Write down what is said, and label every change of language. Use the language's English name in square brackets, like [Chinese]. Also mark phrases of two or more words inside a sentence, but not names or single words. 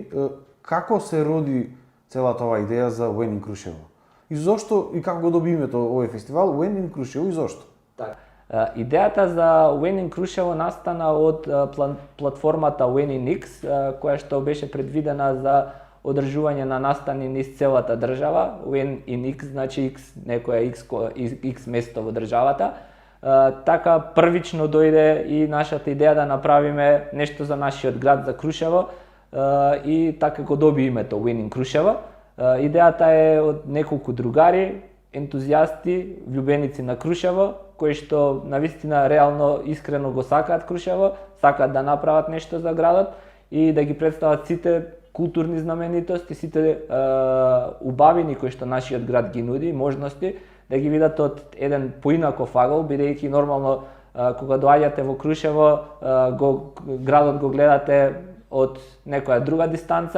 [Macedonian] Како се роди целата оваа идеја за When in Крушево? И зошто и како го доби името овој фестивал When in Крушево и зошто? Така. Идејата за When in Крушево настана од платформата When in X, која што беше предвидена за одржување на настани низ целата држава. When in X значи X, некоја X место во државата. Така првично дојде и нашата идеја да направиме нешто за нашиот град, за Крушево, и така го доби името When in Крушево. Идејата е од неколку другари, ентузијасти, влюбеници на Крушево, кои што навистина реално искрено го сакаат Крушево, сакаат да направат нешто за градот и да ги представат сите културни знаменитости, сите убавини кои што нашиот град ги нуди, можности, да ги видат од еден поинаков агол, бидејќи нормално кога доаѓате во Крушево, градот го гледате од некоја друга дистанца.